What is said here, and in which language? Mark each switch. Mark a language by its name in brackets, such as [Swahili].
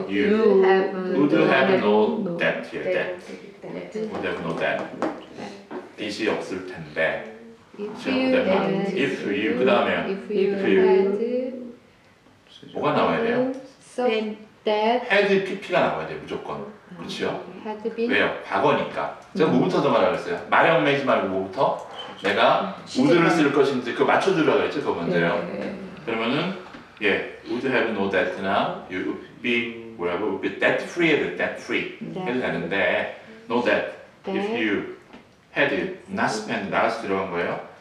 [English] You would have no debt here. Debt. Would have no debt. [Korean] 빚이 없을 텐데. [English] If you [Korean] 그 다음에요. [English] if you [Korean] 뭐가 나와야 돼요? [English] had that [Korean] had pp가 나와야 돼요. 무조건. 그렇죠? [English] had been [Korean] 왜요? 과거니까. 제가 뭐부터 정하라고 했어요? 말형 매지 말고 뭐부터? 내가 would를 쓸 것인지 그거 맞춰주라고 했죠? 그거 먼저요. 그러면은 예, [English] would have no debt [Korean] 나 you would be 뭐라고? [English] would be debt free 해도 debt free 해도 되는데 no debt. If you had not spent [Korean] 나가서 들어간 거예요.